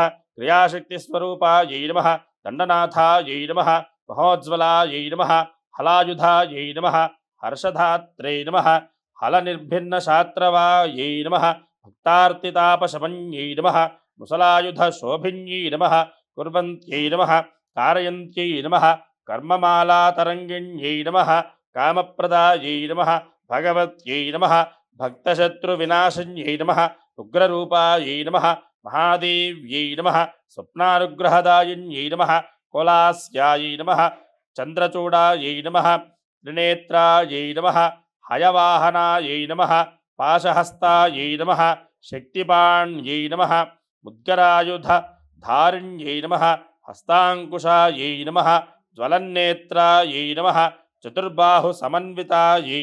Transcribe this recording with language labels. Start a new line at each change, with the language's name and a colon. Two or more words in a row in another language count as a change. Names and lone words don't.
Sanskrit: క్రియాశక్తిస్వరూపాయై నమః. దండనాథాయై నమః. మహోజ్వలాయై నమః. హలాయుధాయై నమః. హర్షధాత్రే నమః. హలనిర్భిన్నశాత్రవాయై నమః. భక్తార్తితాపశమన్యై నమః. ముసలాయుధశోభిన్యై నమః. కుర్వంత్యై నమః. कारयन्त्यै नमः कर्ममालातरङ्गिण्यै नमः कामप्रदायै नमः भगवत्यै नमः भक्तशत्रुविनाशिन्यै नमः ఉగ్రరూపాయై నమః మహాదేవ్యై నమః స్వప్నానుగ్రహదాయిన్యై నమః కులాస్యాయై నమః చంద్రచూడాయై నమః త్రినేత్రాయై నమః హయవాహనాయై నమః పాశహస్తాయై నమః శక్తిపాణ్యై నమః ముద్గరాయుధ ధారిణ్యై నమః హస్తాంకుశాయై నమః జ్వలన్నేత్రాయై నమః చతుర్బాహు సమన్వితాయై